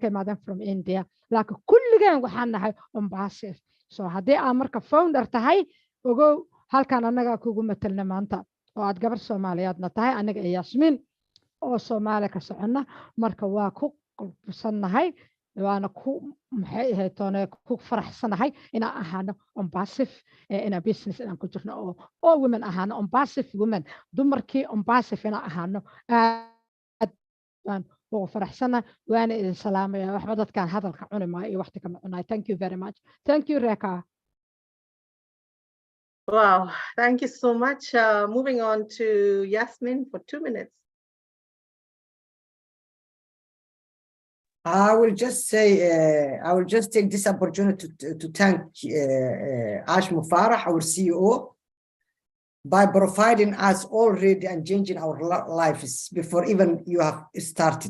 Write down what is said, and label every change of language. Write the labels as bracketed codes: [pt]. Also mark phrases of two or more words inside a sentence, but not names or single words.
[so] imaadeen [en] from India [so] laakiin kulligeen waxaan nahay Mombasa so haddii aad marka founder tahay ogow halkan annaga kugu matalna maanta oo aad gabar Soomaaliyeedna tahay aniga iyo Yasmin oo Soomaali ka soconna marka waa ku qulbsanahay waana ku maxay ahayd toona ku faraxsanahay inaan ahaano Mombasif ina business inaan ku jirno oo women ahaano Mombasif women dumarkii Mombasif inaan ahaano aad baan ugu faraxsanahay waana idin salaamaya waxba dadkaan hadalka cuni maayo iyo waqti kama cunay [en] thank you very much thank you [so] Reka. [en] Wow, thank you so much. Moving on to Yasmin for 2 minutes. I will just say, I will just take this opportunity to thank Ash Mufarah, our CEO, by providing us already and changing our lives before even you have started.